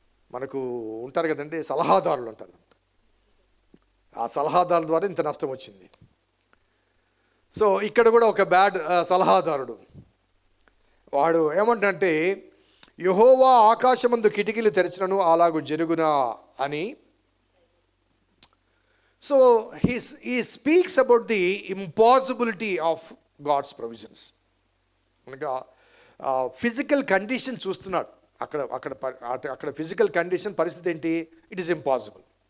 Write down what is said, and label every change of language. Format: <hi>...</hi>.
<te>మనకు ఉంటారు కదండి సలహాదారులు ఉంటారు, ఆ సలహాదారుల ద్వారా ఇంత నష్టం వచ్చింది. సో ఇక్కడ కూడా ఒక బ్యాడ్ సలహాదారుడు, వాడు ఏమంటే యెహోవా ఆకాశమందు కిటికీలు తెరచినను అలాగు జరుగునా అని.</te> <en>So he speaks about the impossibility of God's provisions.</en> <te>అనగా ఫిజికల్ కండిషన్ చూస్తున్నాడు అక్కడ అక్కడ అక్కడ ఫిజికల్ కండిషన్ పరిస్థితి ఏంటి,</te> <en>It is impossible.</en>